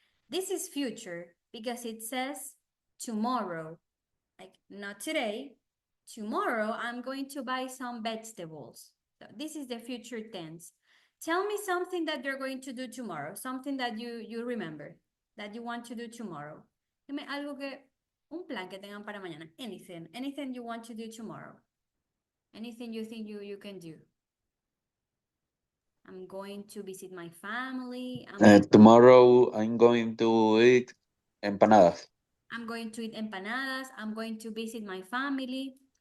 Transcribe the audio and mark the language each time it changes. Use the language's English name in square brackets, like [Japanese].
[English] This is future because it says tomorrow, like not today. Tomorrow, I'm going to buy some vegetables. So this is the future tense. Tell me something that you're going to do tomorrow, something that you remember, that you want to do tomorrow. [Spanish] Dime algo que, un plan que tengan para mañana. [English] Anything you want to do tomorrow. Anything you think you can do. I'm going to visit my family. Tomorrow I'm going to eat empanadas. I'm going to eat empanadas. I'm going to visit my family.